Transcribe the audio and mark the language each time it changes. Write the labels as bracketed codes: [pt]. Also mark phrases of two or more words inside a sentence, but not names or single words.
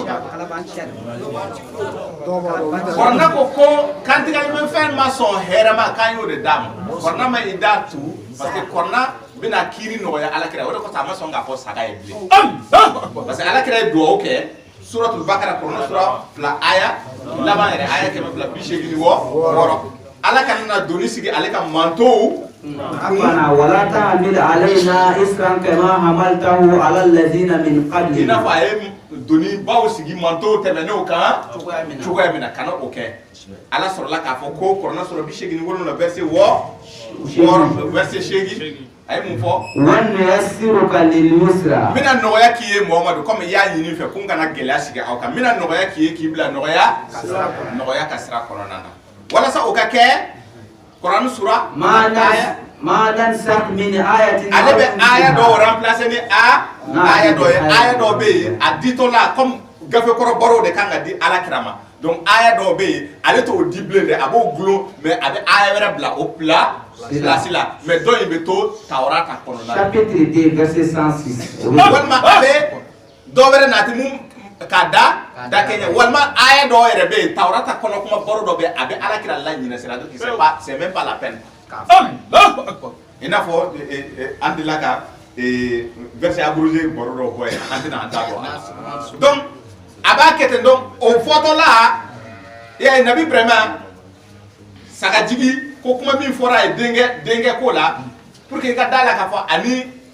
[bm] dɔn kɔrɔna ko kantigɛlimafɛn ma sɔn hɛrɛ ma k'an y'o de d'a ma kɔrɔna ma i d'a tu [fr] parce que [bm] kɔrɔna bɛna kiiri nɔgɔya alakira o de kɔsɔn a ma sɔn k'a fɔ saga ye bilen [fr] parce que [bm] alakira ye duwawu kɛ suratul bakara kɔrɔna sura 2 aya laban yɛrɛ aya 286 ala kana na doni sigi ale ka mantow [ar] ربنا ولا تحمل علينا إسرا كما حملته على الذين من قبلنا. [bm] ina fa ye doni baw sigi mantow tɛmɛnenw kan cogoya min na kana o kɛ ala sɔrɔla k'a fɔ ko kɔrɔna sɔrɔ 87 verset 8 verset 8 a ye mun fɔ [ar] وَنُيَسِّرُكَ لِلْيُسْرَى. [bm] n bɛna nɔgɔya k'i ye Muhamadu comme i y'a ɲini fɛ ko n kana gɛlɛya sigi aw kan n bɛna nɔgɔya k'i ye k'i bila nɔgɔya ka sira kɔnɔna na walasa o ka kɛ Quran sura [ar] ما ننسخ من آية [bm] ale bɛ aya dɔ remplacer ni aya dɔ ye aya dɔ bɛ yen a ditɔ la comme gafekɔrɔ bɔrɔw de kan ka di alakira ma donc aya dɔ bɛ yen ale t'o di bilen dɛ a b'o gulon mais a bɛ aya wɛrɛ bila o place la mais dɔ in bɛ to Tawrata kɔnɔna na [fr] chapitre 2 verset 106 [bm] walima a bɛ dɔ wɛrɛ nati mun ka da kɛɲɛ walima aya dɔ yɛrɛ bɛ yen Tawrata kɔnɔ kuma bɔrɔ dɔ bɛ a bɛ alakira la ɲinɛ sira [fr] donc c'est même pas la peine [bm] i n'a fɔ an delila ka [fr] verset abrogé [bm] bɔrɔ dɔ bɔ yen an tɛna an da bɔ donc a b'a kɛ ten donc o fɔtɔla i y'a ye Nabi Ibrahima sagajigi ko kuma min fɔra a ye denkɛ ko la [fr] pour que [bm] i ka da la k'a fɔ ani